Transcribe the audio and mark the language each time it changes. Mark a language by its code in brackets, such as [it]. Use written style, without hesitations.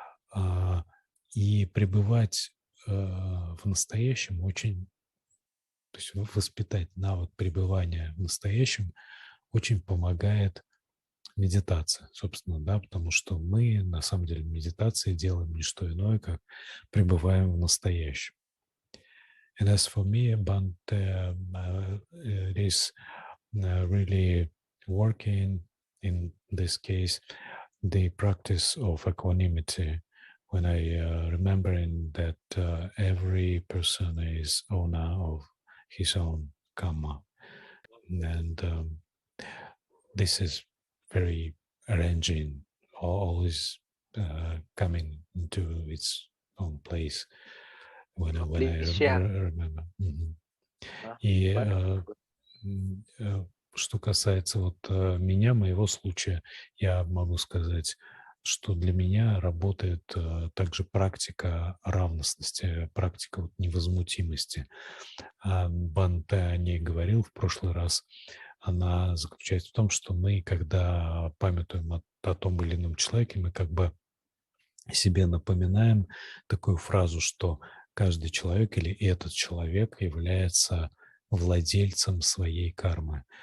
[ru] А, И пребывать в настоящем очень, то есть воспитать навык пребывания в настоящем очень помогает медитация, собственно, да, потому что мы на самом деле в медитации делаем не что иное, как пребываем в настоящем. [en] And as for me, Bhante, it is really working in this case the practice of equanimity when I remembering that every person is owner of his own karma, and this is very arranging, always coming into its own place when I Please share. remember. [ru] И [en] Wonderful. [ru] что касается вот меня, моего случая, я могу сказать, что для меня работает также практика равностности, практика вот невозмутимости. Бханте о ней говорил в прошлый раз. Она заключается в том, что мы, когда памятуем о том или ином человеке, мы как бы себе напоминаем такую фразу, что каждый человек или этот человек является владельцем своей кармы.